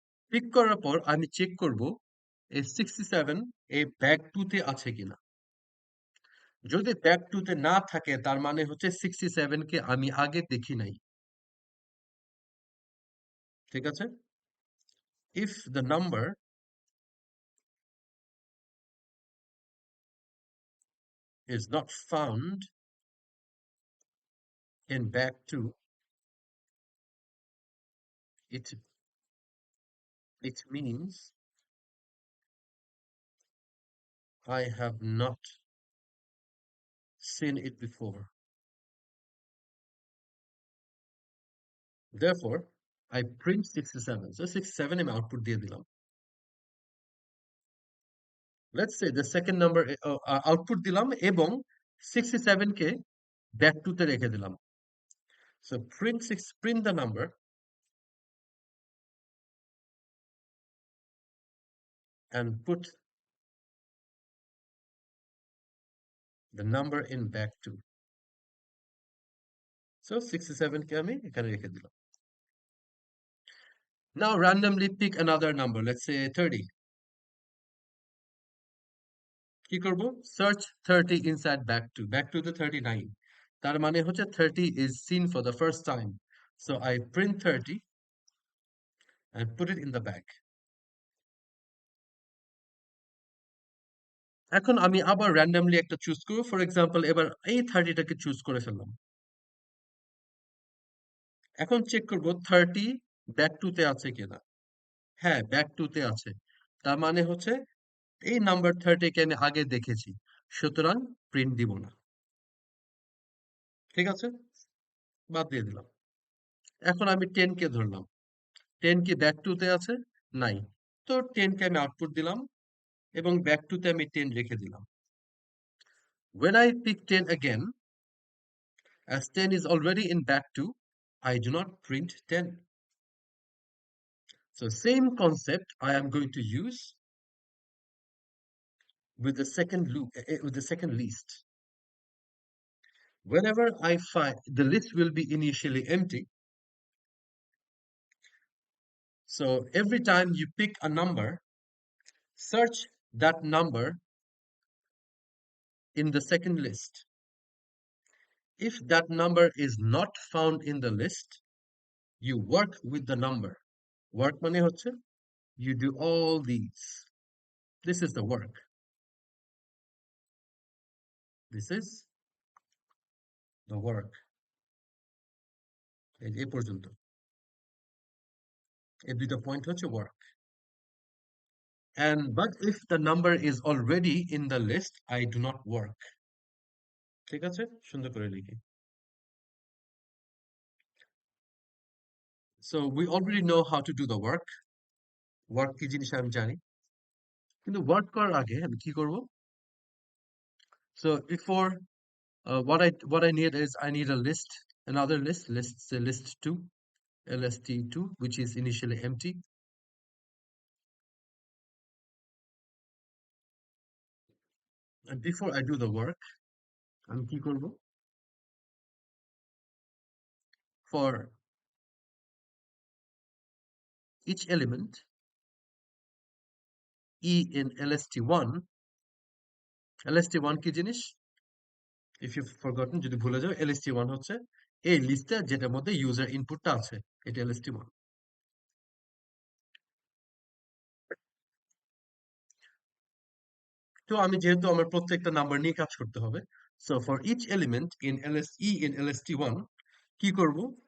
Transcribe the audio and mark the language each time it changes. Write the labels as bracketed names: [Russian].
[Bangla] Pick করার পর আমি চেক করব এই 67 এই ব্যাগ 2 তে আছে কিনা। যদি ব্যাগ 2 তে না থাকে তার মানে হচ্ছে 67 কে আমি আগে দেখি নাই। ঠিক আছে? [English] If the number is not found in bag 2, it means I have not seen it before. Therefore, I print 67. [Bangla] So 67 আমি আউটপুট দিয়ে দিলাম। [English] Let's say the second number [Bangla] output দিলাম এবং 67 কে ব্যাক 2 তে রেখে দিলাম। [English] So print the number and put the number in back 2. [Bangla] So 67 কে আমি এখানে রেখে দিলাম। [English] Now randomly pick another number, let's say 30. [Bangla] কি করব? [English] Search 30 inside back to the 39. [Bangla] তার মানে হচ্ছে [English] 30 is seen for the first time. So I print 30 and put it in the bag. [Bangla] এখন আমি আবার randomly একটা চুজ করব। [English] for example [Bangla] এবার এই 30 টাকে চুজ করে ফেললাম। এখন চেক করব 30 ব্যাক 2 তে আছে কিনা। হ্যাঁ, ব্যাক 2 তে আছে। তার মানে হচ্ছে এই নাম্বার 30 কে আমি আগে দেখেছি। সুতরাং প্রিন্ট দিব না। ঠিক আছে? বাদ দিয়ে দিলাম। এখন আমি 10 কে ধরলাম। 10 কি ব্যাক 2 তে আছে? নাই। তো 10 কে আমি আউটপুট দিলাম এবং ব্যাক 2 তে আমি 10 রেখে দিলাম। [English] When I pick 10 again, as 10 is already in back 2, I do not print 10. So same concept I am going to use with the second loop, with the second list. Whenever I find the list will be initially empty. So every time you pick a number, search that number in the second list. If that number is not found in the list, you work with the number. Work [Bangla] মানে হচ্ছে [English] you do all these. This is the work. This is the work. [Bangla] এই পর্যন্ত এই দুইটা point হচ্ছে work. [English] But if the number is already in the list, I do not work. [Bangla] ঠিক আছে? সুন্দর করে লিখি. [English] So we already know how to do the work. [Bangla] Work কি জিনিস আমি জানি। কিন্তু work করার আগে আমি কি করব? [English] So before what I need is I need a list, another list. Let's say list 2, lst2, which is initially empty. And before I do the work, [Bangla] আমি কি করব? [English] For each element e in lst1, lst1 [Bangla] কি জিনিস? [English] If you've forgotten, [Bangla] যদি ভুলে যাও, lst1 হচ্ছে এই লিস্টে যেটার মধ্যে ইউজার ইনপুটটা আছে, এটা lst1. তো আমি যেহেতু আমার প্রত্যেকটা নাম্বার নিয়ে কাজ করতে হবে, [English] so for each element in e in lst1 [Bangla] কি করব?